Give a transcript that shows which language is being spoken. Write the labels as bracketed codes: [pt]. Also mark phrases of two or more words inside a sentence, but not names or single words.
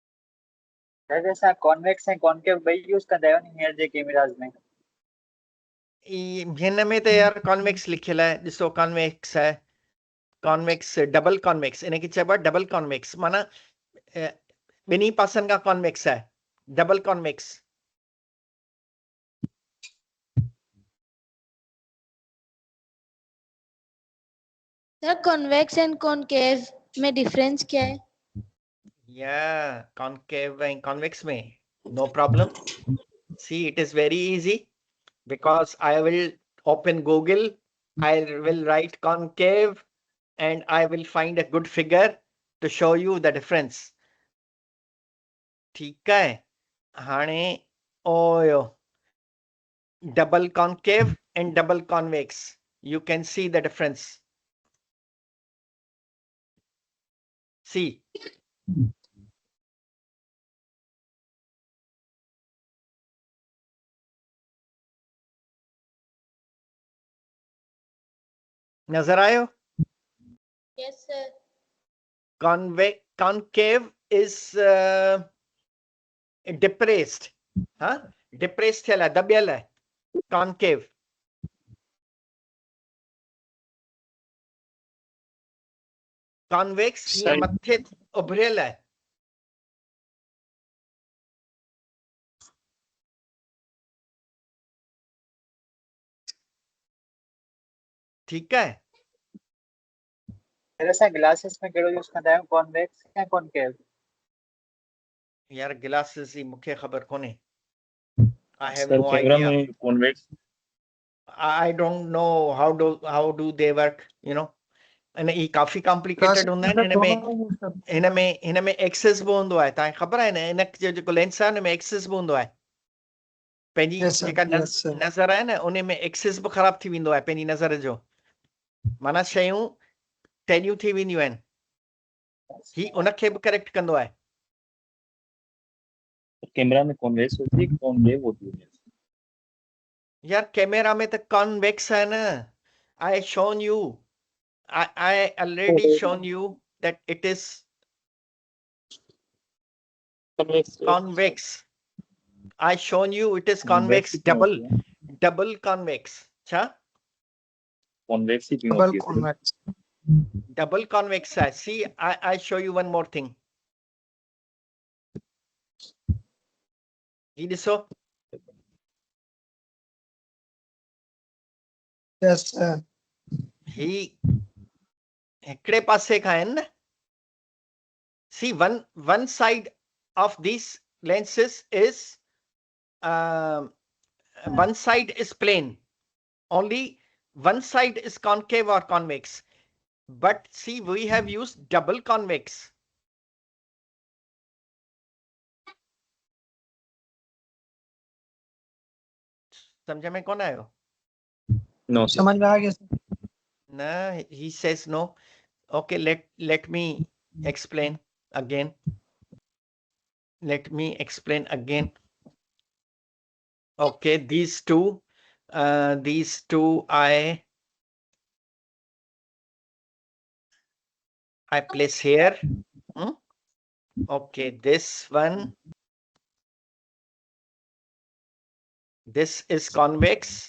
[sd] सर जैसा कॉन्वेक्स है कॉनकेव वही यूज कंदा आहियो नी हींअर जे कैमरास में? हिन में त यार कॉन्वेक्स लिखियल आहे ॾिसो कॉन्वेक्स आहे [en] convex double convex [sd] इनखे चइबो आहे [en] double convex [sd] माना ॿिन्ही पासनि खां कॉन्वेक्स आहे [en] double convex [ur] सर [en] convex and concave [ur] میں ڈفرنس کیا ہے? [en] Yeah, concave and convex में no problem. See, it is very easy because I will open Google, I will write concave and I will find a good figure to show you the difference. [sd] ठीक है हाणे ओयो [en] double concave and double convex. You can see the difference. See. [sd] नजर आयो? [en] Yes, sir. Concave is depressed. Huh? [sd] Depressed थियल आहे दबियल आहे concave. Convex हीअं मथे उभरियल आहे [ur] ٹھیک ہے میرے ساتھ [sd] ग्लासेस में कहिड़ो यूज कंदा आहियो कॉन्वेक्स या कॉनकेव यार ग्लासेस ही मूंखे ख़बर कोन्हे [en] I have [ur] सर [en] no [ur] कैमरा [en] idea. [ur] में कॉन्वेक्स [en] I don't know how do they work, you know. [sd] And ही काफी कॉम्प्लिकेटेड हूंदा आहिनि हिन में एक्सिस बि हूंदो आहे तव्हांखे ख़बर आहे न इन जो जेको लेंस आहे हुन में एक्सिस बि हूंदो आहे पंहिंजी जेका नज़र आहे न उन में एक्सिस बि ख़राब थी वेंदो आहे पंहिंजी नज़र जो माना शयूं टेलियूं थी वेंदियूं आहिनि ही उनखे बि करेक्ट कंदो आहे [ur] کیمرا میں کونویکس ہوتی ہے کونکیو ہوتی ہے [sd] यार कैमरा में त कॉन्वेक्स है ना [en] I shown you I already shown you that it is convex. I shown you it is convex double convex. [sd] Cha? [en] Convex double convex. See, I show you one more thing. So Yes, sir. He [sd] हिकड़े पासे खां आहिनि न [en] see one side of these lenses is one side is plane only one side is concave or convex but see we have used double convex [sd] समझ में कौन आयो [en] no [ur] سمجھ میں آ گیا [en] no he says no okay let me explain again let me explain again okay these two I place here okay this one this is convex